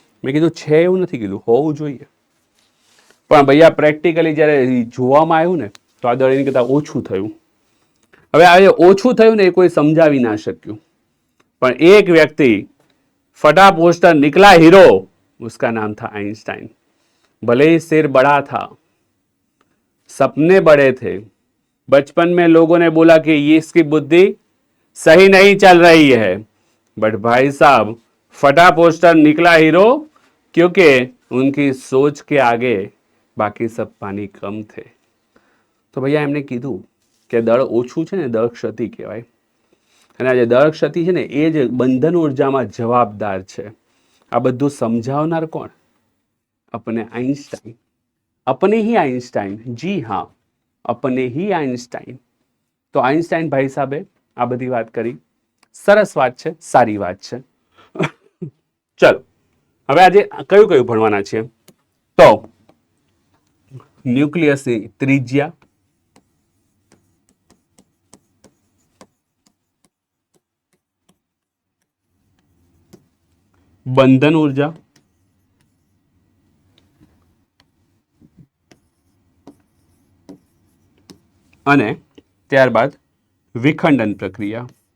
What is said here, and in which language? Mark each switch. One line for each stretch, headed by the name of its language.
Gujarati: મેં કીધું છે એવું નથી કીધું, હોવું જોઈએ। પણ ભૈયા પ્રેક્ટિકલી જ્યારે જોવામાં આવ્યું ને તો આ દળ એની કરતાં ઓછું થયું। હવે આ ઓછું થયું ને એ કોઈ સમજાવી ના શક્યું, પણ એક વ્યક્તિ ફટા પોસ્ટર
Hindi: निकला हीरो, उसका नाम था आइंस्टाइन। भले ही सिर बड़ा था, सपने बड़े थे, बचपन में लोगों ने बोला कि ये इसकी बुद्धि सही नहीं चल रही है, बट भाई साहब फटा पोस्टर निकला हीरो क्योंकि उनकी सोच के आगे बाकी सब पानी कम थे।
Gujarati: तो भैया एमने कीधुं के दળ ઓછું છે ને દળ ક્ષતિ કહેવાય, અને આ જે દળ ક્ષતિ છે ને એ જ બંધન ઉર્જામાં જવાબદાર છે। આ બધું સમજાવનાર કોણ?
Hindi: अपने आइंस्टाइन। अपने ही आइंस्टाइन, जी हाँ, अपने ही आइंस्टाइन।
Gujarati: तो आइंस्टाइन भाई साहबे आ बधी बात करी, सरस बात છે, સારી વાત છે। ચલો હવે આજે કયું કયું ભણવાના છે? તો ન્યુક્લિયસની ત્રિજ્યા, બંધન ઉર્જા, અને ત્યારબાદ વિખંડન પ્રક્રિયા।